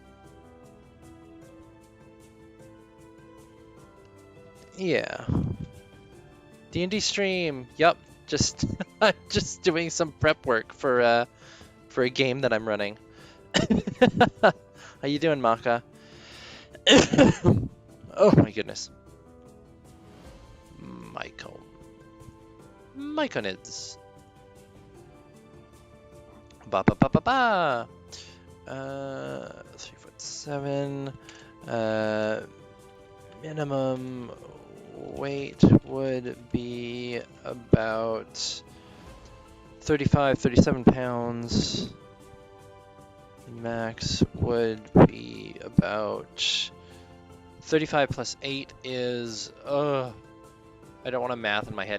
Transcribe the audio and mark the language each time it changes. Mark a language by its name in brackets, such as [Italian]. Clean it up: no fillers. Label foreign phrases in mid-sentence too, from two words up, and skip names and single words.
[English] Yeah. D&D stream. Yup. Just just doing some prep work for a game that I'm running. How you doing, Maka? Oh my goodness. Myconids. Ba ba ba ba ba. 3'7". Minimum weight would be about 35, 37 pounds. Max would be about 35 plus 8 is, I don't want to math in my head.